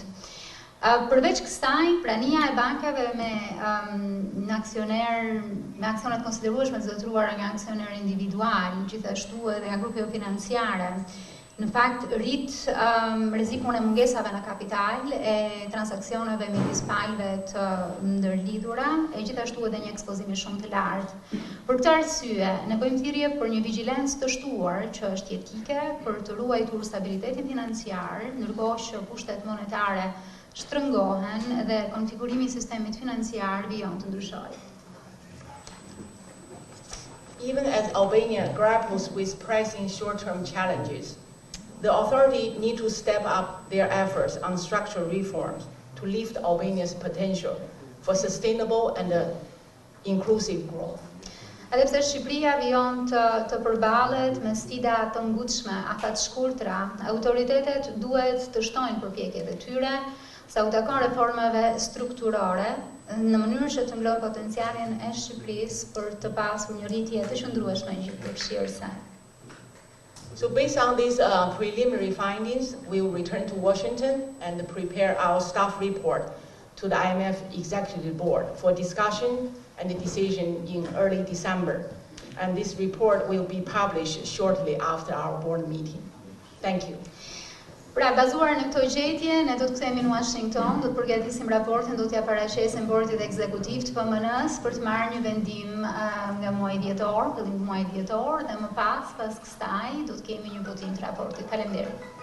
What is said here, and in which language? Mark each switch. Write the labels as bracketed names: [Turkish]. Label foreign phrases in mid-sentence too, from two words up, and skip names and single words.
[Albanian] Përveç kësaj, prania e bankave me aksionet konsiderueshme të zotëruara nga aksioner individual, gjithashtu edhe nga grupe financiare, në fakt rrit rrezikun e mungesave në kapital, e transaksioneve midis palëve të ndërlidhura, e gjithashtu edhe një ekspozim shumë të lartë. Për këtë arsye, ne bëjmë thirrje për një vigjilencë të shtuar që është jetike për të ruajtur stabilitetin financiar, ndërkohë që kushtet monetare shtrëngohen dhe konfigurimi I sistemit financiar vijon të ndryshojë. [English] Even as Albania grapples with pressing short-term challenges, The authority need to step up their efforts on structural reforms to lift Albania's potential for sustainable and inclusive growth. [Albanian] Edhe pse Shqipëria vijon të përballet me sfida të ngutshme, afat shkurtra, autoritetet duhet të shtojnë përpjekjet e tyre sa u takon reformave strukturore në mënyrë që të mbledhë potencialin e Shqipërisë për të pasur një rritje të qëndrueshme gjithëpërfshirëse. [English] So based on these preliminary findings, we will return to Washington and prepare our staff report to the IMF Executive Board for discussion and the decision in early December. And this report will be published shortly after our board meeting. Thank you. [Albanian] Pra, bazuar në këto gjetje, ne do të kthehemi në Washington, do të përgatisim raportin, do t'ja paraqesim bordit ekzekutiv të PMN-s për të marrë një vendim nga muaji dhjetor, fillim muaji dhjetor, dhe më pas kësaj do të kemi një votim të raportit. Faleminderit.